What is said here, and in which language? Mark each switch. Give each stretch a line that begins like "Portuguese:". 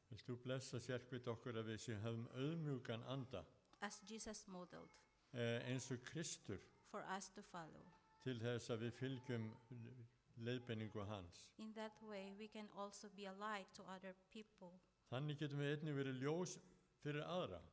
Icelandic: Vilt þú blessa sérhvern okkur að við höfum auðmjúkan anda,
English: as Jesus modeled,
Icelandic: eins og Kristur,
English: for us to follow.
Icelandic: til þess að við fylgjum leiðbeiningu hans.
English: In that way, we can also be a light to other people
Icelandic: Þannig getum við einnig verið ljós fyrir aðra